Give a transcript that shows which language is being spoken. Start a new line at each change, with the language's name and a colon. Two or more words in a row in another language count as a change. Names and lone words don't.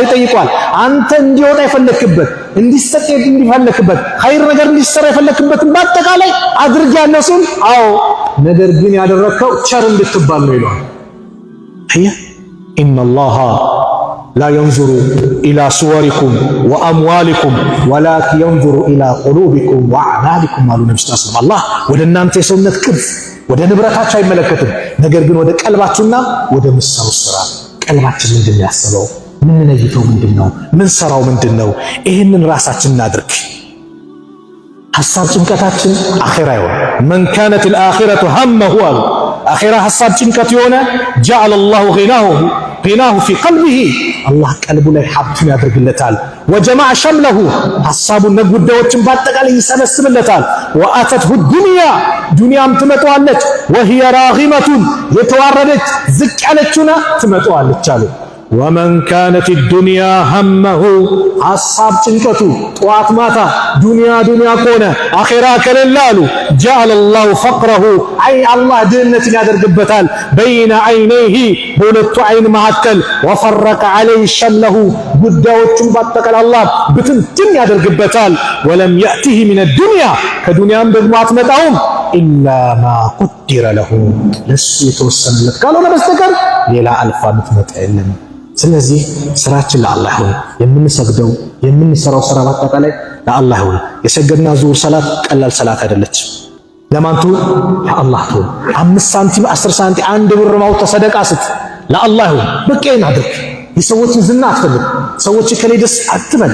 Amharic: ይጠይቋል። አንተ እንዲወጣ የፈለክበት እንዲሰጥ እንዲፈለክበት ኸይር ነገር እንዲሰራ የፈለክበትን በአጠቃላይ አድርግ ያነሱን። አዎ ነገር ግን ያደረከው ቸር እንድትባል ነው ይላል። አያ
Arabic: إن الله لا ينظر إلى صوركم وأموالكم ولكن ينظر إلى قلوبكم وأعمالكم
Amharic: አሉ ነብዩ
Arabic: صلى الله عليه وسلم።
Amharic: አላህ ወደ እናንተ የሰውነት ቅርጽ ወደ ንብረታችሁ አይመለከትም፣ ነገር ግን ወደ ቀልባችሁና ወደ ምሰሩ ስራ። ቀልባችን ምንድን ነው ያሰበው? ምን ነይተው ምንድን ነው? ምን ሰራው ምንድን ነው? ይህንን ራሳችን እናድርግ። ሐሳብ ጭንቀታችን አኺራ ይሆን።
Arabic: من كانت الآخرة همه
Amharic: አሉ አኺራ ሐሳብ ጭንቀት የሆነ
Arabic: جعل الله غناه في قلبه
Amharic: አላህ ቀልቡ ላይ ሀብቱን ያደርግለታል።
Arabic: وجمع شمله
Amharic: ሐሳቡን ጉዳዮችን በአጠቃላይ ይሰበስብለታል።
Arabic: واتته الدنيا
Amharic: ዱንያም ትመጣዋለች
Arabic: وهي راغمة
Amharic: የተዋረደች ዝቅ ያለችና ትመጣዋለች አሉ።
Arabic: ومن كانت الدنيا همه
Amharic: ሐሳብ ጭንቀቱ ጧት ማታ ዱንያ ከሆነ አኺራ ከሌላሉ
Arabic: جعل الله فقره
Amharic: አይ አላህ ድህነትን ያደርግበታል።
Arabic: بين عينيه
Amharic: በሁለቱ አይን መካከል
Arabic: وفرق عليه شمله
Amharic: ጉዳዮቹን በአጠቃላይ አላህ ብትንትን ያደርግበታል።
Arabic: ولم يأته من الدنيا
Amharic: ከዱንያም ደግሞ አትመጣውም
Arabic: إلا ما قدر له
Amharic: ለሱ የተወሰነለት ካልሆነ በስተቀር ሌላ አልፋ ምትመጣ የለም። ስለዚህ ስራችን ለአላህ ይሁን። የምንሰግደው የምንሰራው ስራ በአጠቃላይ ለአላህ ይሁን። የሰገድና ዙር ሰላት ቀላል ሰላት አይደለች። ለማንቱ ለአላህ ይሁን። 5 ሳንቲም 10 ሳንቲም 1 ብር ማውጣት ሰደቃ ስጥ ለአላህ ይሁን። በቀይን አድርግ። የሰዎችን ዝና አትፈልግ። ሰዎች ከሌ ደስ አትበል።